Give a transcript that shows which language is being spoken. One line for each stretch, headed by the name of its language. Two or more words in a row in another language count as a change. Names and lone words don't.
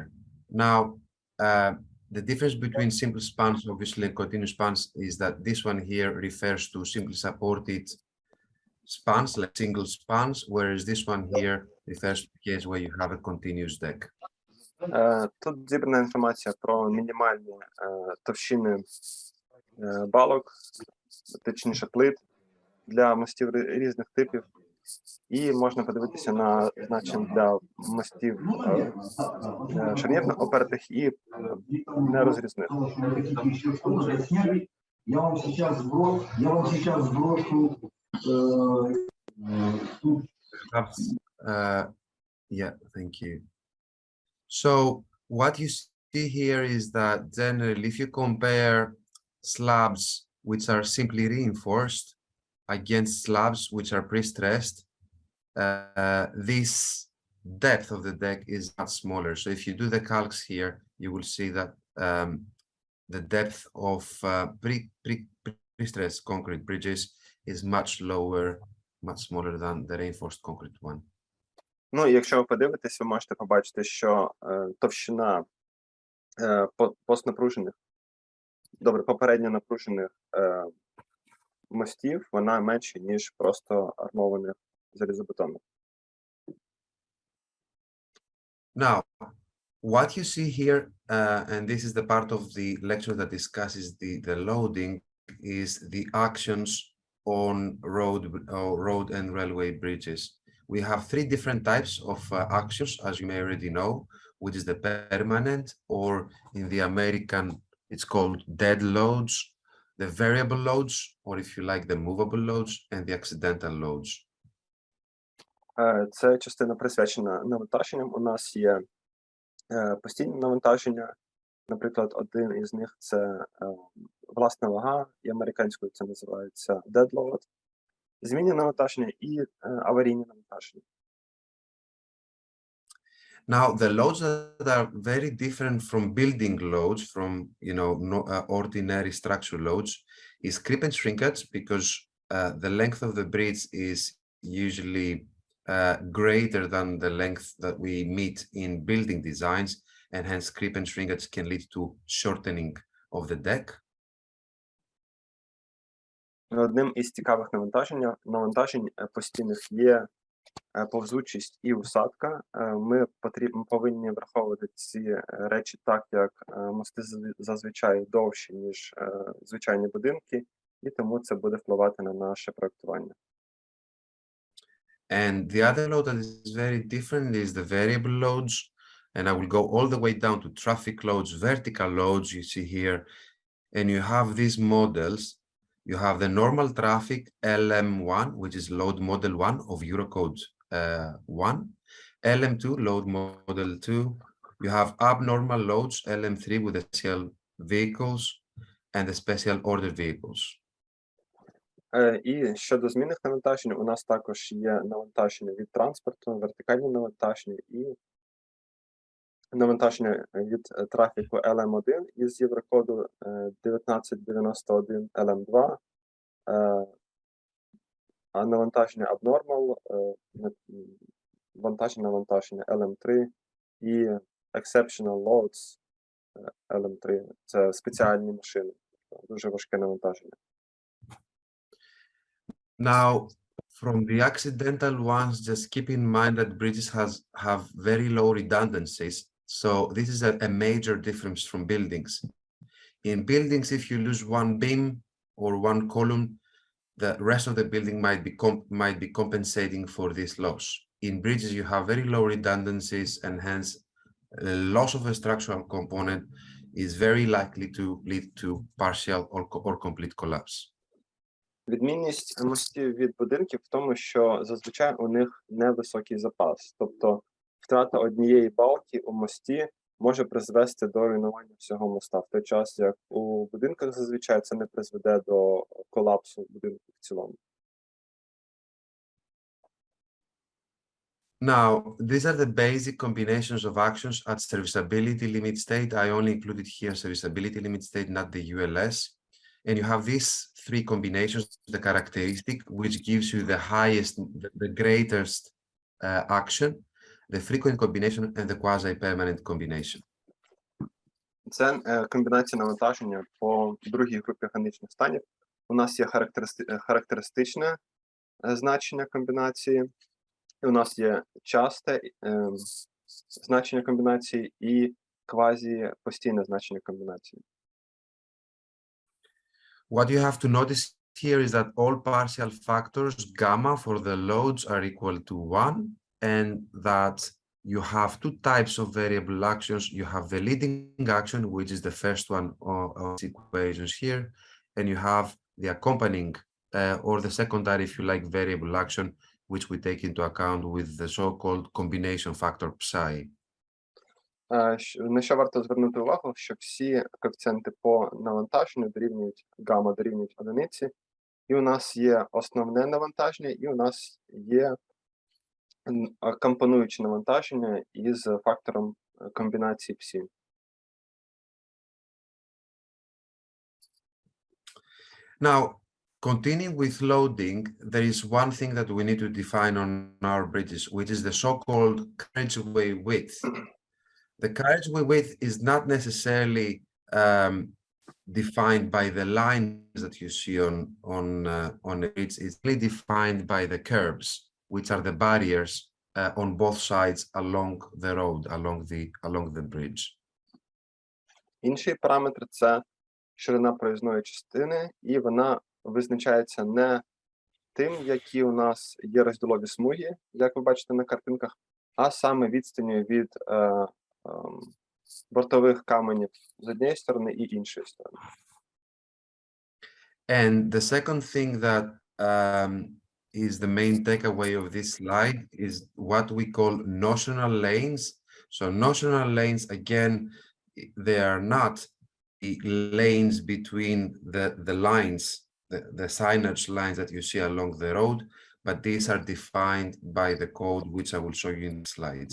English: Now, the difference between simple spans, obviously, and continuous spans is that this one here refers to simply supported spans, like single spans, whereas this one here refers to the case where you have a continuous deck.
Ukrainian: Тут зібрана інформація про мінімальні товщини балок, точніше плит для мостів різних типів. І можна подивитися на значення для мостів шарнірно опертих і нерозрізних.
Russian: Я вам сейчас сброшу
English: Yeah, thank you. So what you see here is that generally, if you compare slabs which are simply reinforced against slabs which are pre-stressed, depth of the deck is much smaller. So if you do the calcs here, you will see that the depth of pre-stressed concrete bridges is much lower, much smaller than the reinforced concrete one.
Ukrainian: Ну, і якщо ви подивитесь, ви можете побачити, що товщина попередньо напружених мостів, вона менша, ніж просто армованих залізобетонних.
English: Now, what you see here, and this is the part of the lecture that discusses the loading, is the actions on road and railway bridges. We have three different types of actions, as you may already know, which is the permanent, or in the American, it's called dead loads, the variable loads, or if you like, the movable loads, and the accidental loads.
Ukrainian: Це частина присвячена навантаженням. У нас є постійні навантаження. Наприклад, один із них – це власна вага, і американською це називається
English: dead load.
Ukrainian: Змінні навантаження і аварійні навантаження.
English: Now, the loads that are very different from building loads, from ordinary structural loads, is creep and shrinkage, because the length of the bridge is usually greater than the length that we meet in building designs, and hence creep and shrinkage can lead to shortening of the deck.
Ukrainian: Одним із цікавих навантажень постійних є повзучість і усадка. Ми повинні враховувати ці речі так, як мости зазвичай довші, ніж звичайні будинки, і тому це буде впливати на наше проектування.
English: And the other load that is very different is the variable loads. And I will go all the way down to traffic loads, vertical loads you see here. And you have these models. You have the normal traffic LM1, which is load model 1 of Eurocode 1. LM2, load model 2. You have abnormal loads, LM3 with the special vehicles and the special order vehicles.
Ukrainian: І щодо змінних навантажень, у нас також є навантаження від транспорту, вертикальні навантаження і навантаження від трафіку LM1 із Єврокоду 1991 LM2, а навантаження abnormal, навантаження LM3 і
English: exceptional loads
Ukrainian: LM3 – це спеціальні машини, дуже важке навантаження.
English: Now, from the accidental ones, just keep in mind that bridges have very low redundancies. So this is a major difference from buildings. In buildings, if you lose one beam or one column, the rest of the building might be compensating for this loss. In bridges, you have very low redundancies, and hence loss of a structural component is very likely to lead to partial or complete collapse.
Ukrainian: Відмінність мостів від будинків в тому, що зазвичай у них невисокий запас. Тобто втрата однієї балки у мості може призвести до руйнування всього моста, в той час як у будинках зазвичай це не призведе до колапсу будинку в цілому.
English: Now, these are the basic combinations of actions at serviceability limit state. I only included here serviceability limit state, not the ULS. And you have these three combinations, the characteristic, which gives you the highest, the greatest action, the frequent combination, and the quasi-permanent combination.
Ukrainian: Це комбінація навантаження по другій групі органічних станів. У нас є характеристичне значення комбінації, і у нас є часте значення комбінації і квазі-постійне значення комбінації.
English: What you have to notice here is that all partial factors gamma for the loads are equal to 1, and that you have two types of variable actions. You have the leading action, which is the first one of the equations here, and you have the accompanying or the secondary, if you like, variable action, which we take into account with the so-called combination factor psi.
Ukrainian: На що варто звернути увагу, що всі коефіцієнти по навантаженню дорівнюють гамма дорівнюють одиниці, і у нас є основне навантаження, і у нас є компонуючи навантаження із фактором комбінації псі.
English: Now, continuing with loading, there is one thing that we need to define on our bridges, which is the so-called carriageway width. The carriageway width is not necessarily defined by the lines that you see on the bridge. It's really defined by the curbs, which are the barriers on both sides along the road, along the bridge.
Ukrainian: Інший параметр – це ширина проїзної частини, і вона визначається не тим, які у нас є розділові смуги, як ви бачите на картинках, а саме відстанню від бортових каменів з однієї сторони і іншої сторони.
English: And the second thing that is the main takeaway of this slide is what we call notional lanes. So notional lanes, again, they are not lanes between the lines, the signage lines that you see along the road, but these are defined by the code, which I will show you in the slides.